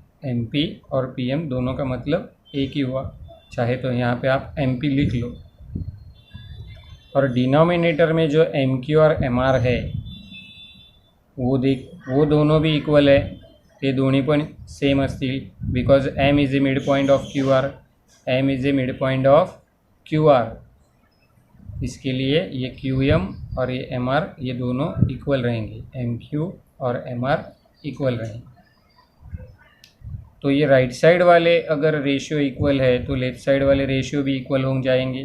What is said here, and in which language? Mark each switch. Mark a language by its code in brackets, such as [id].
[hi] MP और PM दोनों का मतलब एक ही हुआ. चाहे तो यहाँ पे आप MP लिख लो. और डिनोमिनेटर में जो MQ और MR है वो दोनों भी इक्वल है. [mr] ते दोन्ही पण सेम असतील [en] Because M is a mid point of QR. M is a mid point of QR. [hi] इसके लिए ये QM और ये MR ये दोनों इक्वल रहेंगे. MQ और MR इक्वल रहेंगे. तो ये राइट साइड वाले अगर रेशियो इक्वल है तो लेफ्ट साइड वाले रेशियो भी इक्वल हो जाएंगे।